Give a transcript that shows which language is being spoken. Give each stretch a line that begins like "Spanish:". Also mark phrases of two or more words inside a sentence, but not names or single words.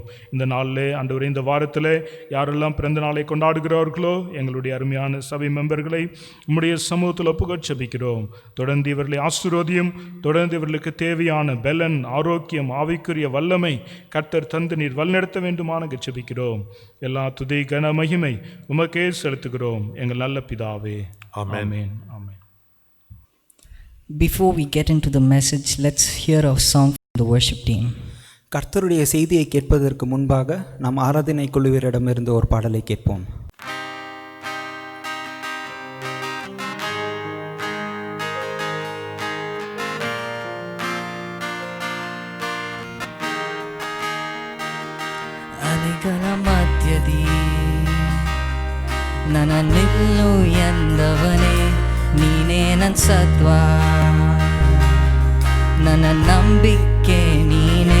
Tamil: இந்த நாளில் ஆண்டவரே, இந்த வாரத்தில் யாரெல்லாம் பிறந்த நாளை கொண்டாடுகிறார்களோ எங்களுடைய அருமையான சபை மெம்பர்களை நம்முடைய சமூகத்தில் ஒப்புக்கொண்டு ஜெபிக்கிறோம். தொடர்ந்து இவர்களை ஆசீர்வதியும். தொடர்ந்து இவர்களுக்கு தேவையான பலன், ஆரோக்கியம், ஆவிக்குரிய வல்லமை கர்த்தர் தந்து நீர் வழிநடத்த வேண்டுமான ஜெபிக்கிறோம். எல்லா துதி கன மகிமை உமக்கே செலுத்துகிறோம் எங்கள் நல்ல பிதாவே. ஆமென். ஆமென்.
English: Before we get into the message, let's hear a song from the worship team.
Tamil: கர்த்தருடைய செய்தியை கேட்பதற்கு முன்பாக நாம் ஆராதனை குழுவினரிடமிருந்து ஒரு பாடலை கேட்போம்.
Kannada: ಅಲೆಗಳ ಮಧ್ಯದಿ ನನ್ನ ನಿಲ್ಲು ಎಂದವನೇ, ನೀನೇ ನನ್ನ ಸತ್ವ, ನನ್ನ ನಂಬಿಕೆ ನೀನೇ.